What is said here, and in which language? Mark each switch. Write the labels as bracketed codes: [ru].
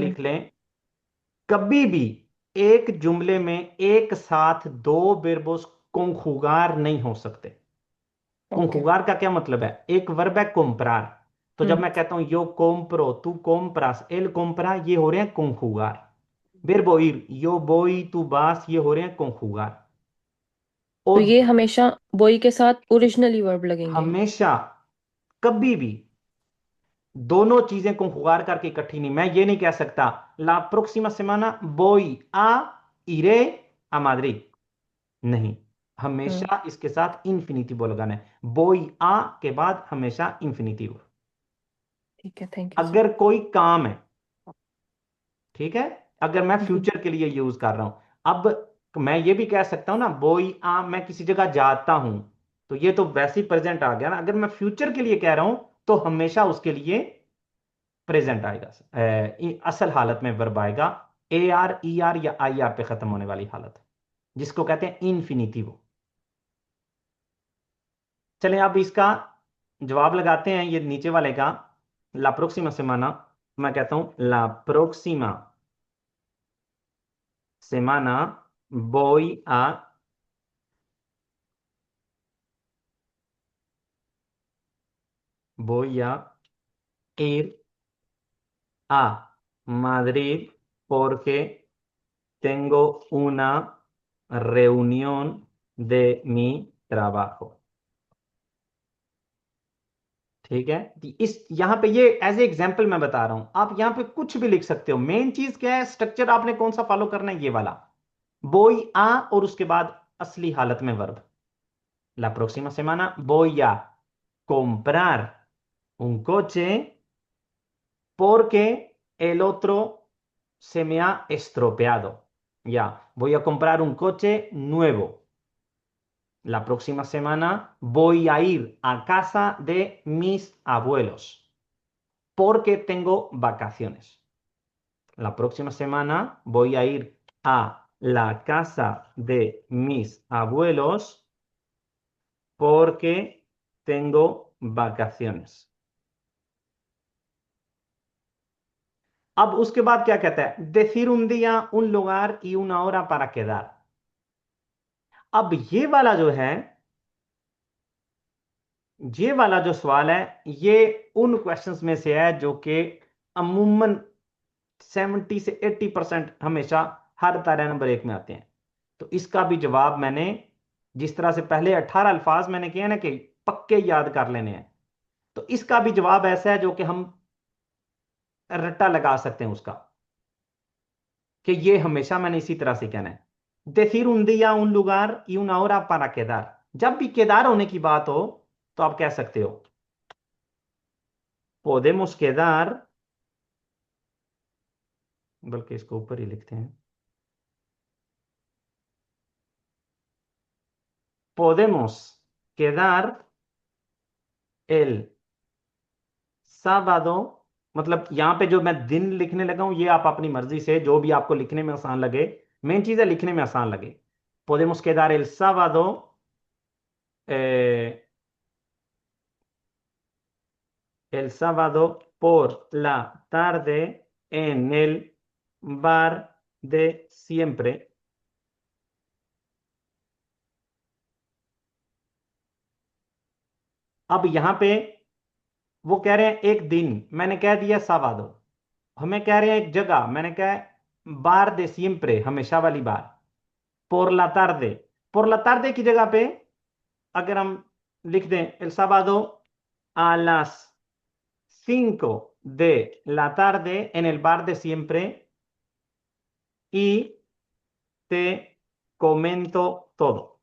[hi] लिख लें, कभी भी एक जुमले में एक साथ दो वर्बोस conjugar नहीं हो सकते। ओके। conjugar का क्या मतलब है? एक वर्ब है comprar, तो जब हम्म मैं कहता हूं [es] yo compro, tú compras, él compra, [hi] ये हो रहे हैं conjugar। [es] verbo ir, yo voy, tú vas, [hi] ये हो रहे हैं [es] conjugar। [hi] तो और ये हमेशा boy के साथ ओरिजिनली वर्ब लगेंगे। हमेशा, कभी भी दोनों चीजें conjugar करके इकट्ठी नहीं। मैं ये नहीं कह सकता [es] la próxima semana voy a iré a Madrid, [hi] नहीं, हमेशा इसके साथ इंफिनिटिव लगाना है। बोई आ के बाद हमेशा इंफिनिटिव। ठीक है, थैंक यू सर। अगर कोई काम है, ठीक है, अगर मैं जी फ्यूचर के लिए यूज कर रहा हूं, अब मैं ये भी कह सकता हूं ना, बोई आ मैं किसी जगह जाता हूं, तो ये तो वैसे ही प्रेजेंट आ गया ना। अगर मैं फ्यूचर के लिए कह रहा हूं तो हमेशा उसके लिए प्रेजेंट आएगा, असल हालत में वर्ब आएगा। ए आर, ई आर या आई आर पे खत्म होने वाली हालत, जिसको कहते हैं इन्फिनिटिव। चलें अब इसका जवाब लगाते हैं, ये नीचे वाले का। [es] ला प्रोक्सिमा सेमाना, [hi] मैं कहता हूं [es] ला प्रोक्सिमा सेमाना voy a voy a ir a Madrid porque tengo una reunión de mi trabajo। [hi] ठीक है, तो इस यहां पे ये एज ए एग्जांपल मैं बता रहा हूं, आप यहां पे कुछ भी लिख सकते हो। मेन चीज क्या है, स्ट्रक्चर आपने कौन सा फॉलो करना है, ये वाला, बोई आ और उसके बाद असली हालत में verb. [es] La próxima semana voy a comprar un coche porque el otro se me ha estropeado। Ya, voy a comprar un coche nuevo। La próxima semana voy a ir a casa de mis abuelos porque tengo vacaciones। La próxima semana voy a ir a la casa de mis abuelos porque tengo vacaciones। [hi] अब उसके बाद क्या कहता है, [es] decir un día, un lugar y una hora para quedar। [hi] अब ये वाला जो है, ये वाला जो सवाल है, ये उन क्वेश्चंस में से है जो कि अमूमन 70 से 80% हमेशा हर तारा नंबर 1 में आते हैं। तो इसका भी जवाब मैंने जिस तरह से पहले 18 अल्फाज मैंने किए ना कि पक्के याद कर लेने हैं, तो इसका भी जवाब ऐसा है जो कि हम रट्टा लगा सकते हैं उसका, कि ये हमेशा मैंने इसी तरह से कहना है। [es] decir un día, un lugar y una hora para quedar। [hi] जब भी केदार होने की बात हो तो आप कह सकते हो [es] podemos quedar, [hi] बल्कि इसको ऊपर ही लिखते हैं, [es] podemos quedar el sábado। [hi] मतलब यहां पे जो मैं दिन लिखने लगा हूं, ये आप अपनी मर्जी से जो भी आपको लिखने में आसान लगे, मेन चीज है लिखने में आसान लगे। [es] podemos quedar el sábado eh, el sábado por la tarde en el bar de siempre। [hi] अब यहां पे वो कह रहे हैं एक दिन, मैंने कह दिया sábado। हमें कह रहे हैं एक जगह, मैंने कहा बार [es] de siempre, [hi] हमेशा वाली बार। [es] por la tarde, por la tarde [hi] की जगह पे अगर हम लिख दें [es] el sábado a las 5 de la tarde en el bar de siempre y te comento todo।